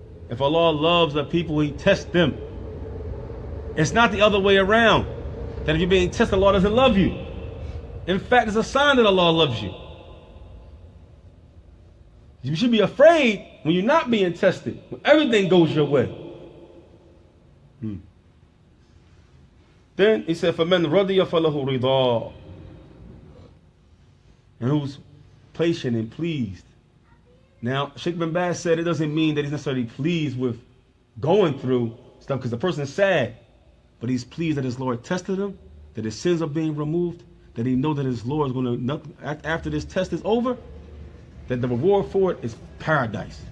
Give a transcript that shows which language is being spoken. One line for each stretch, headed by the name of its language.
English: If Allah loves the people, He tests them. It's not the other way around. That if you're being tested, Allah doesn't love you. In fact, it's a sign that Allah loves you. You should be afraid when you're not being tested, when everything goes your way. Then he said,
Arabic: فَمَنْ رَضِيَ فَلَهُ رِضَى.
English: And who's patient and pleased. Now, Shaykh bin Baz said it doesn't mean that he's necessarily pleased with going through stuff, because the person is sad, but he's pleased that his Lord tested him, that his sins are being removed, that he knows that his Lord is going to, after this test is over, that the reward for it is paradise.